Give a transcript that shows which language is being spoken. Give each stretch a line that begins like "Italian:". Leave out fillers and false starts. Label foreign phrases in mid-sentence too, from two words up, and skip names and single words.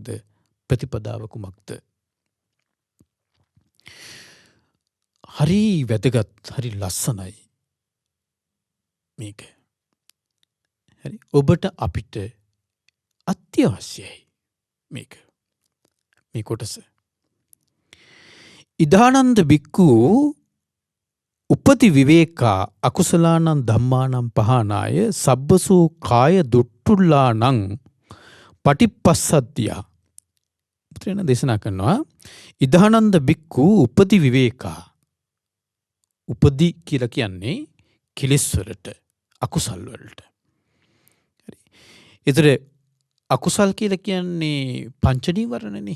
Sinhala: ප්‍රතිපදාව කුමක්ද? හරි වැදගත්, හරි ලස්සනයි මේක. හරි ඔබට අපිට අත්‍යවශ්‍යයි මේක. මේ කොටස.
Pali: ඉදානන්ද බික්කු උපති විවේකා අකුසලානං ධම්මානං පහනාය සබ්බසෝ කාය දුට්ටුල්ලානං පටිපස්සද්ධියා.
Sinhala: පුත්‍රයන් දේශනා කරනවා
Pali: ඉදානන්ද බික්කු උපති විවේකා.
Sinhala: උපදි කියලා කියන්නේ කෙලෙස් වලට, අකුසල් වලට. හරි. ඒතර අකුසල් කියලා කියන්නේ පංච නීවරණනේ.